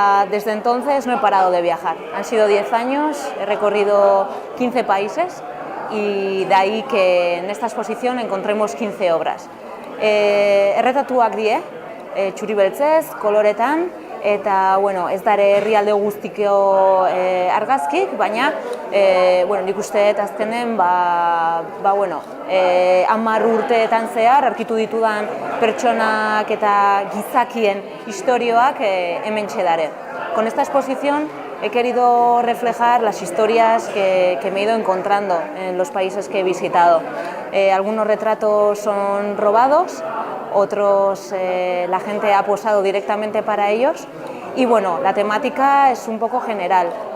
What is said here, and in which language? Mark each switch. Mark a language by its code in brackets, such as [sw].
[es] Desde entonces no he parado de viajar. Han sido 10 años, he recorrido 15 países y de ahí que en esta exposición encontremos 15 obras. [eu] Erretatuak die, txuri beltzez, koloretan, eta ez dare herrialde guztiko argazkik, baina nik uste azkenen 10 urteetan zehar aurkitu ditudan pertsonak eta gizakien istorioak hementxe dare. [es] Con esta exposición he querido reflejar las historias que me he ido encontrando en los países que he visitado. Algunos retratos son robados, otros la gente ha posado directamente para ellos y la temática es un poco general.